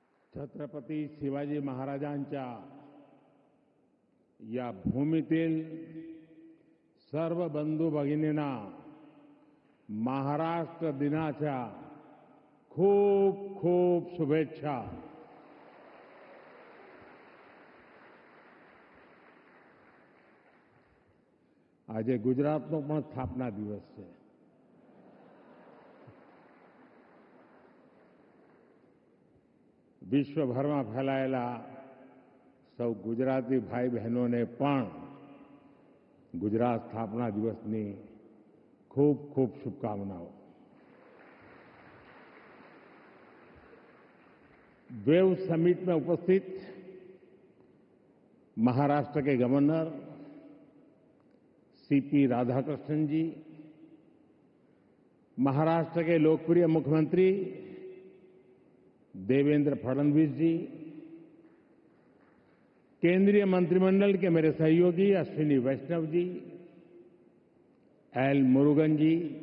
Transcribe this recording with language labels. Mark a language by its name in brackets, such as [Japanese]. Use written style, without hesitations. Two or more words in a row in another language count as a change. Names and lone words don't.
[Marathi] छत्रपती शिवाजी महाराजांच्या या भूमीतील सर्व बंधू भगिनींना महाराष्ट्र दिनाच्या खूप खूप शुभेच्छा. [Gujarati] આજે ગુજરાતનો પણ સ્થાપના દિવસ છે. વિશ્વભરમાં ફેલાયેલા સૌ ગુજરાતી ભાઈ બહેનોને પણ ગુજરાત સ્થાપના દિવસની ખૂબ ખૂબ શુભકામનાઓ. [Hindi] वेव समिट में उपस्थित महाराष्ट्र के गवर्नर सीपी राधाकृष्णन जी, महाराष्ट्र के लोकप्रिय मुख्यमंत्री देवेंद्र फडणवीस जी, केंद्रीय मंत्रिमंडल के मेरे सहयोगी अश्विनी वैष्णव जी, एल मुरुगन जी,